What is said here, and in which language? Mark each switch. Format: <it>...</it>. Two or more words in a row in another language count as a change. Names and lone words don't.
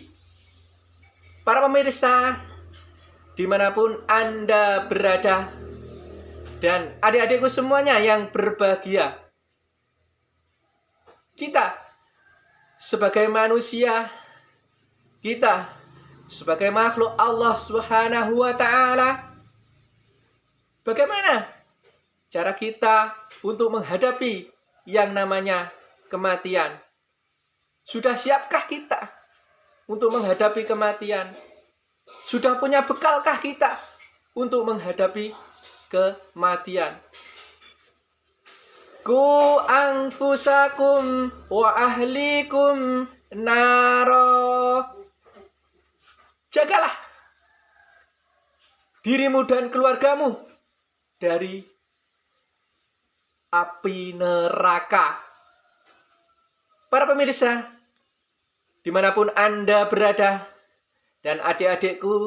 <id>Para pemirsa dimanapun Anda berada, dan adik-adikku semuanya yang berbahagia, kita sebagai manusia, kita sebagai makhluk Allah</id> <ar>سبحانه وتعالى,</ar> <id>bagaimana cara kita untuk menghadapi yang namanya kematian? Sudah siapkah kita untuk menghadapi kematian? Sudah punya bekalkah kita untuk menghadapi kematian?</id> <ar>قوا أنفسكم وأهليكم نارا.</ar> <id>Jagalah dirimu dan keluargamu dari api neraka. Para pemirsa dimanapun Anda berada, dan adik-adikku</id>